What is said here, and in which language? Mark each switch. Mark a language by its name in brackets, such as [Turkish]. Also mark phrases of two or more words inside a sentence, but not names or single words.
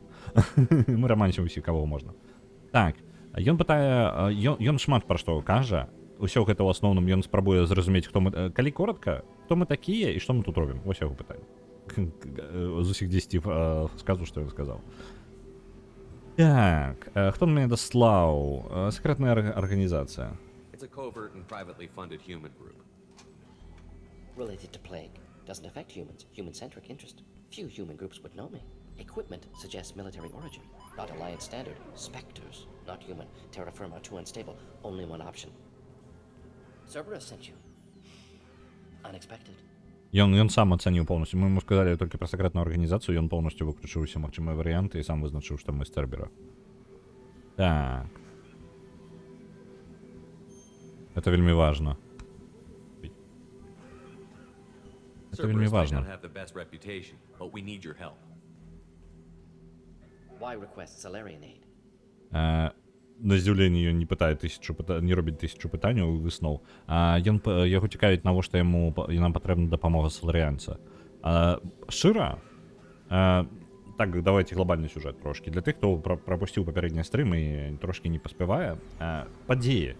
[Belarusian] Мы рамансім усіх, каго можна. Так, ён пытае, ён шмат пра што кажа, усё гэта ў асноўным ён спрабуе зразумець, хто мы, калі коротка, хто мы такія і што мы тут робім. Вось яго пытанне. З усіх 10 сказу, што ён сказаў. Так, хто мяне даслаў? Секретная арганізацыя. [English] It's a covert and privately funded human group. Related to plague. Doesn't affect humans. Human-centric interest. Few human groups would know me. Equipment suggests military origin. Not Alliance standard. Spectres. Not human. Terra firma, too unstable. Only one option. Cerberus sent you. Unexpected. [Belarusian] Ён сам ацаніў полностью. [Russian] Мы ему сказали только про секретную организацию, и он полностью выключил все магчымыя варианты и сам вызначил, что мы з Цербера. Так. Это вельми важно. Это вельми [English] Cerberus might [Russian] важно. [English] not have the best reputation, but we need your help. Why request Salarian aid? [Belarusian] На здзіўленне ён не пытае не робіць тысячу пытанняў і высноў. Яго цікавіць, навошта яму нам патрэбна дапамога саларыянца. Шчыра, так, давайте глобальны сюжэт трошкі. Для тых, хто прапусціў папярэдні стрым і трошкі не паспявае, падзеі.